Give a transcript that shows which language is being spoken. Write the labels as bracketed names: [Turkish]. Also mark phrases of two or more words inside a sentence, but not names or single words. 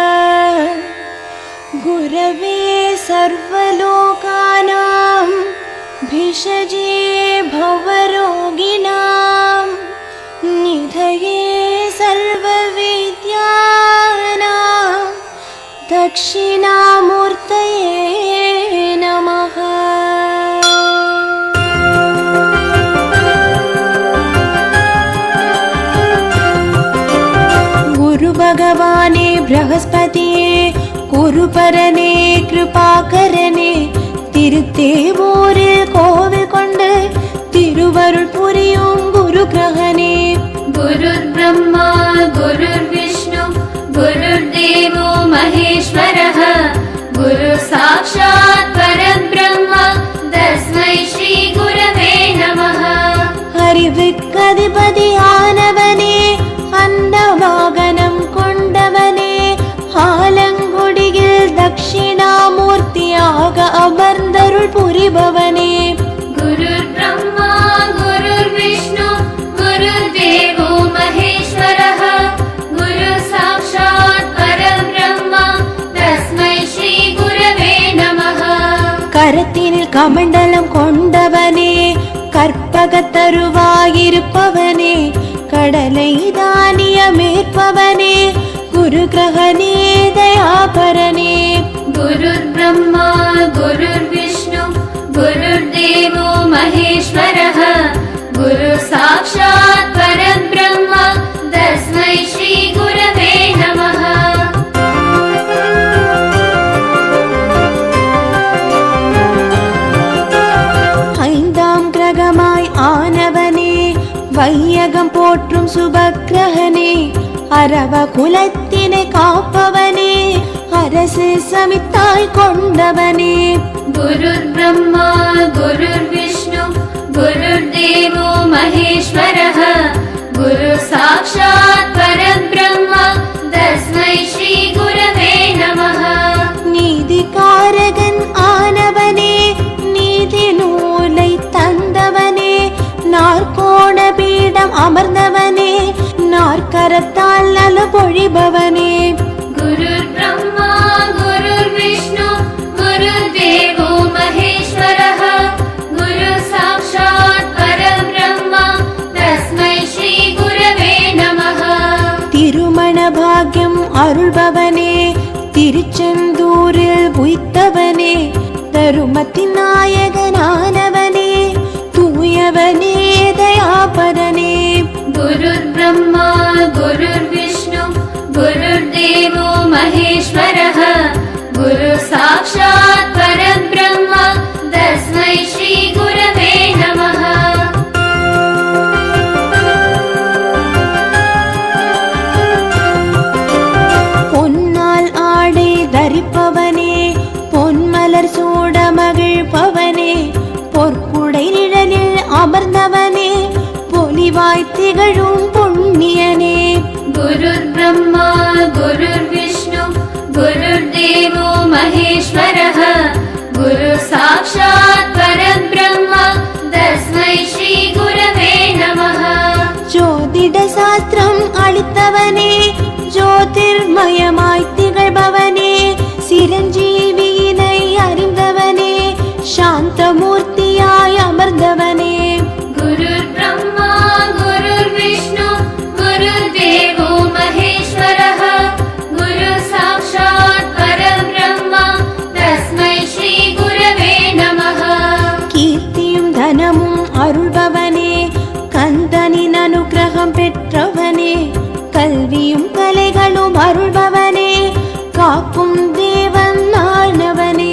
[Sanskrit] गुरवे सर्वलोकानां भिषजे भवरोगिणां निधये सर्वविद्यानां दक्षिणामूर्तये नमः। [Tamil] குரு பகவானே பிரகஸ்பதியே குருபரனே கிருபாகரனே திருத்தேவூரில் கோவில் கொண்டு திருவருள் புரியும் குரு கிரகனே [Sanskrit] गुरुर् ब्रह्मा गुरुर् विष्णु गुरुर् देवो महेश्वरः गुरु साक्षात् परब्रह्मा तस्मै श्री गुरवे नमः। [Tamil] அறிவுக்கதிபதியானவனே அன்னவாகனம் கொண்டவனே ஆலங்குடியில் தட்சிணாமூர்த்தியாக அமர்ந்தருள் புரிபவனே [Sanskrit] गुरुर् ब्रह्मा गुरुर् विष्णु गुरुर् देवो महेश्वरः गुरु साक्षात् परब्रह्मा तस्मै श्री गुरवे नमः। [Tamil] கரத்தினில் கமண்டலம் கொண்டவனே கற்பகத்தருவாயிருப்பவனே கடலை தானியமேற்பவனே குரு கிரகணே தயாபரனே [Sanskrit] गुरुर् ब्रह्मा गुरुर् विष्णु गुरुर् देवो महेश्वरः गुरु साक्षात् परब्रह्मा तस्मै श्री गुरवे नमः। [Tamil] ஐந்தாம் கிரகமாய் ஆனவனே வையகம் போற்றும் சுபக்கிரகனே அரவ குலத்தினை காப்பவனே அரசு சமித்தாய் கொண்டவனே [Sanskrit] गुरुर् ब्रह्मा गुरुर् विष्णु गुरुर् देवो महेश्वरः गुरु साक्षात् परब्रह्मा तस्मै श्री गुरवे नमः। [Tamil] நீதிகாரகன் ஆனவனே நீதி நூலை தந்தவனே நாற்கோண பீடம் அமர்ந்தவனே நாற்கரத்தால் நல பொழிபவனே [Sanskrit] गुरुर् ब्रह्मा गुरुर् विष्णु गुरुर् देवो महेश्वरः गुरु साक्षात् परब्रह्मा तस्मै श्री गुरवे नमः। [Tamil] திருமண பாக்யம் அருள்பவனே திருச்செந்தூரில் உய்த்தவனே தருமத்தின் நாயகனானவனே தூயவனே தயாபரனே [Sanskrit] गुरुर् ब्रह्मा गुरुर् विष्णु गुरुर् देवो महेश्वरः गुरु साक्षात् परब्रह्मा तस्मै श्री गुरवे नमः। [Tamil] பொன்னால் ஆடை தரிப்பவனே பொன்மலர் சூட மகிழ்பவனே பொற்குடை நிழலில் அமர்ந்தவனே பொலிவாய் திகழும் புண்ணியனே [Sanskrit] गुरुर् ब्रह्मा गुरुर् विष्णु गुरुर् देवो महेश्वरः गुरु साक्षात् परब्रह्मा तस्मै श्री गुरवे नमः। [Tamil] ஜோதிட சாஸ்திரம் அளித்தவனே ஜோதிர்மயமாய் திகழ்பவனே சிரஞ்சீவியினை அறிந்தவனே சாந்தமூர்த்தியாய் அமர்ந்தவனே [Sanskrit] गुरुर् ब्रह्मा गुरुर् विष्णु गुरुर् देवो महेश्वरः गुरु साक्षात् परब्रह्मा तस्मै श्री गुरवे नमः। [Tamil] கீர்த்தியும் தனமும் அருள்பவனே கந்தனின் அனுக்கிரகம் பெற்றவனே கல்வியும் கலைகளும் அருள்பவனே காக்கும் தேவன் ஆனவனே